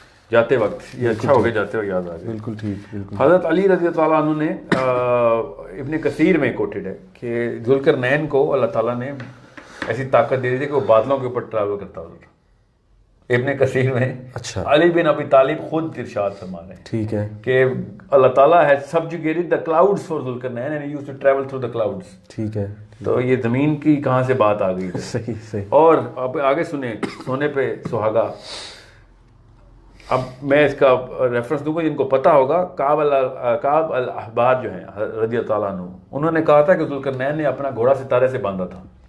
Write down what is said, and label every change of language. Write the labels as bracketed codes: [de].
[ur] جاتے وقت, یہ اچھا ہو گیا جاتے وقت یاد آ گیا. بالکل ٹھیک. حضرت علی رضی اللہ عنہ نے ابن کثیر میں کوٹڈ ہے کہ ذوالقرنین کو اللہ تعالیٰ نے ایسی طاقت دے دی تھی کہ وہ بادلوں کے اوپر ٹریول کرتا ہوتا تھا. ابن کثیر میں اچھا علی بن ابی طالب خود ارشاد فرما رہے ہیں ٹھیک ہے کہ [en] اللہ تعالیٰ has subjugated the clouds for ذوالقرنین and he used to travel through the clouds. [ur] ٹھیک ہے, تو یہ زمین کی کہاں سے بات آ گئی. صحیح. اور اب آگے سنیں, سونے پہ سہاگا. اب میں اس کا ریفرنس دوں گا جن کو پتہ ہوگا. کعب الاحبار جو ہیں رضی اللہ تعالیٰ عنہ, انہوں نے کہا تھا کہ ذوالقرنین نے اپنا گھوڑا ستارے سے باندھا تھا.